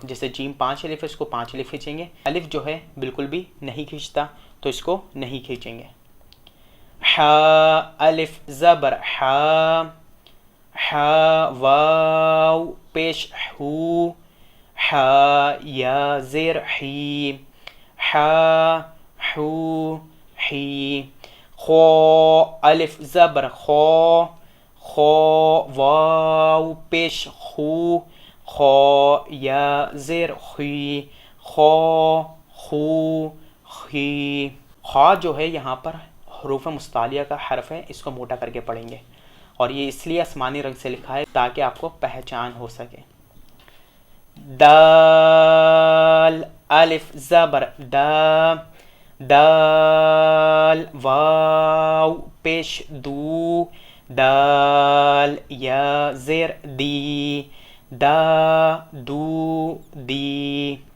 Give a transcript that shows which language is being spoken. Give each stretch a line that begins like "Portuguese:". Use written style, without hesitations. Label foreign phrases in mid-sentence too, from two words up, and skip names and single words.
Urdu: جیسے جیم 5 الف ہے، اس کو 5 الف کھینچیں گے۔ الف جو ہے بالکل بھی نہیں کھینچتا تو اس کو نہیں کھینچیں گے۔ حا الف زبر حا، حا واو پیش حو، حا یا زیر حی، حا حو حی۔ خو الف زبر خو، خو واو پیش خو، خو یا زیر خی، خو خو خی۔ خا جو ہے یہاں پر حروف مستعلیہ کا حرف ہے، اس کو موٹا کر کے پڑھیں گے، اور یہ اس لیے آسمانی رنگ سے لکھا ہے تاکہ آپ کو پہچان ہو سکے۔ دال الف زبر دا، دال واو پیش دو، دال یا زیر دی، دا دو دی۔